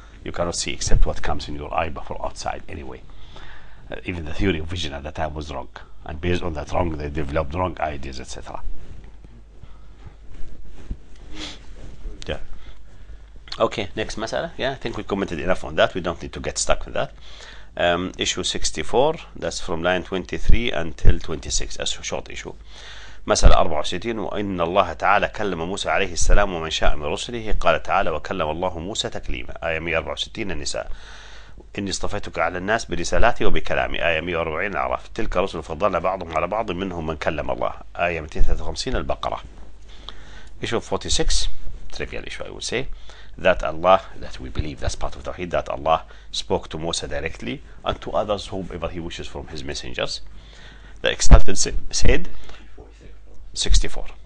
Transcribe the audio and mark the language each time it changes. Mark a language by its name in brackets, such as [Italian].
[English] You cannot see except what comes in your eye, but from outside anyway. Even the theory of vision at the time was wrong, and based on that wrong, they developed wrong ideas, etc. Yeah. Okay, next masala. Yeah, I think we commented enough on that. We don't need to get stuck with that. Issue 64, that's from line 23 until 26. That's a short issue. [Arabic] مسألة 64. وإن الله تعالى كلم موسى عليه السلام ومن شاء من رسله. قال تعالى وكلم الله موسى تكليما. آية 164 النساء. إني اصطفيتك على الناس برسالاتي وبكلامي. آية 140 الأعراف. تلك رسل فضلنا بعضهم على بعض منهم من كلم الله. آية 253 البقرة. [English] Issue 46, trivial issue I would say, that we believe that's part of Tawheed, that Allah spoke to Musa directly and to others whomever he wishes from his messengers. The Exalted said, 64.